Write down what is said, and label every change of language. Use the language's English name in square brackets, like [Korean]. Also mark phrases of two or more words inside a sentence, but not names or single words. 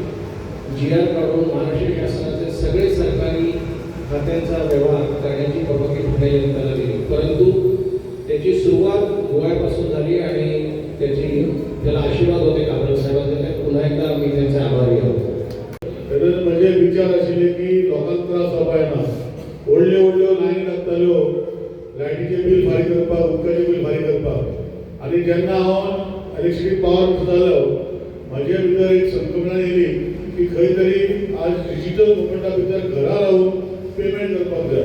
[Marathi] GR काढून महाराष्ट्र शासनाचे सगळे सरकारी खात्यांचा व्यवहार करण्याची परवानगी ठाणे जनतेला दिली, परंतु त्याची सुरुवात गोव्यापासून झाली आणि त्याला आशीर्वाद होते काबरा साहेबांचे. पुन्हा एकदा आम्ही त्यांचे आभारी आहोत. [Konkani] म्हणजे विचार आशिल्ले की लोकांक त्रास जावपाना व्हडल्यो लायनी लागताल्यो लायटीचे बील फारीक करपाक, उदकाचें बील फारीक करपाक. आनी जेन्ना हांव [English] electricity power [Konkani] जालो म्हाजे भितर एक संकल्पना येयली की खंय तरी आज [English] digital movement [Konkani] भितर घरा रावन पेमेंट करपाक जाय.